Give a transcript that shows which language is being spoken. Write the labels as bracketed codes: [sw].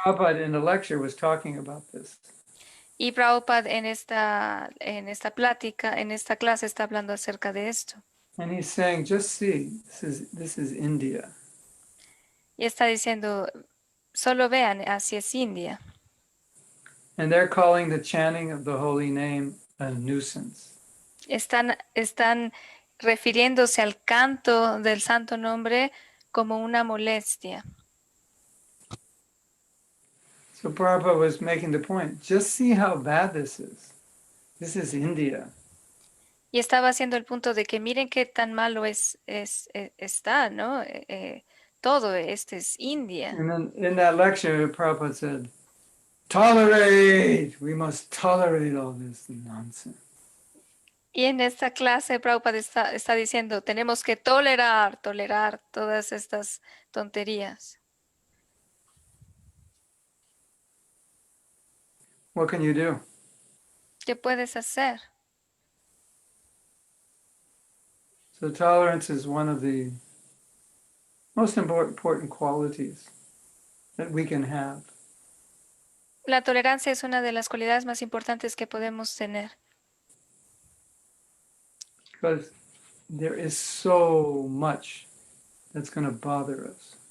[en] Prabhupada in the lecture was talking about this. [es] Y Prabhupada en esta plática, en esta clase está hablando acerca de esto. [en] And he's saying, just see, this is India. [es] Y está diciendo, solo vean, así es India. [en] And they're calling the chanting of the holy name a nuisance. [es] Están refiriéndose al canto del santo nombre como una molestia. [en] So Prabhupada was making the point, just see how bad this is. This is India. [es] Y estaba haciendo el punto de que miren qué tan malo está, ¿no? Todo esto es India. [en] And then in that lecture, Prabhupada said, tolerate, we must tolerate all this nonsense. [es] Y en esta clase Prabhupada está diciendo, tenemos que tolerar todas estas tonterías. [en] What can you do? [es] ¿Qué puedes hacer? [en] So tolerance is one of the most important qualities that we can have. [es] La tolerancia es una de las cualidades más importantes que podemos tener. [en] Because there is so much that's going to bother us.